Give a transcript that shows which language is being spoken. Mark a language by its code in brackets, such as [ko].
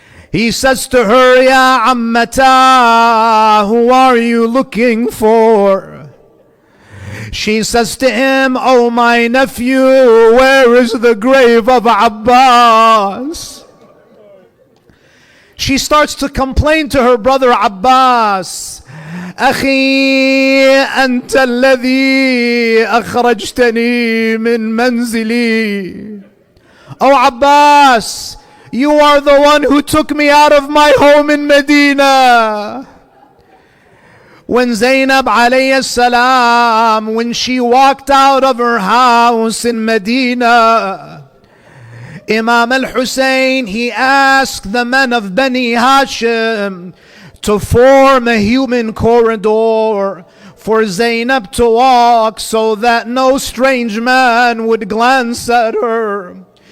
[en] He says to her, Ya Ammata, who are you looking for? She says to him, oh my nephew, where is the grave of Abbas? She starts to complain to her brother Abbas. [ar] أخي أنت الذي أخرجتني من منزلي. [en] Oh Abbas, you are the one who took me out of my home in Medina. When Zainab alayhi salam, when she walked out of her house in Medina, Imam al-Husayn, he asked the men of Bani Hashim to form a human corridor for Zainab to walk so that no strange man would glance at her.